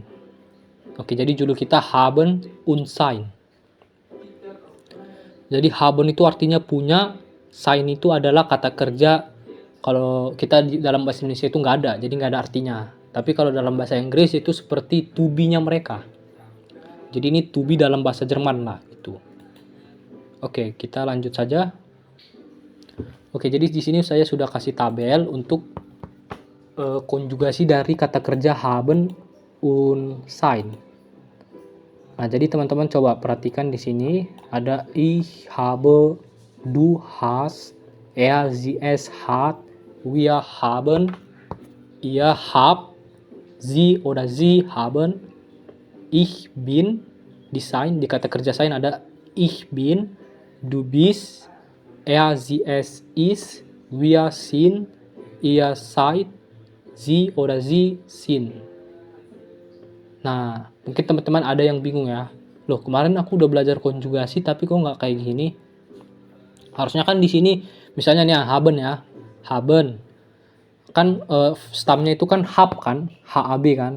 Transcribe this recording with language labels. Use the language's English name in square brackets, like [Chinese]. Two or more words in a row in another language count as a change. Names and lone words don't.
[Indonesian] Oke, jadi judul kita [German] Haben und Sein. [Indonesian] Jadi haben itu artinya punya, sein itu adalah kata kerja. Kalau kita dalam bahasa Indonesia itu nggak ada, jadi nggak ada artinya. Tapi kalau dalam bahasa Inggris itu seperti [English] to be- [Indonesian] nya mereka. Jadi ini [English] to be [Indonesian] dalam bahasa Jerman lah itu. Oke, kita lanjut saja. Oke, jadi di sini saya sudah kasih tabel untuk konjugasi dari kata kerja [German] haben und sein. [Indonesian] Nah, jadi teman-teman coba perhatikan di sini ada [German] ich habe, du hast, er, sie, es hat, wir haben, ihr habt, sie oder sie haben, ich bin. [Indonesian] Di sein, di kata kerja sein ada [German] ich bin, du bist, er, sie, es ist, wir sind, ihr seid, sie oder sie sind. [Indonesian] Nah, mungkin teman-teman ada yang bingung ya. Loh, kemarin aku udah belajar konjugasi tapi kok nggak kayak gini? Harusnya kan di sini misalnya nih haben ya. Haben. Kan stamnya itu kan hab kan, HAB kan.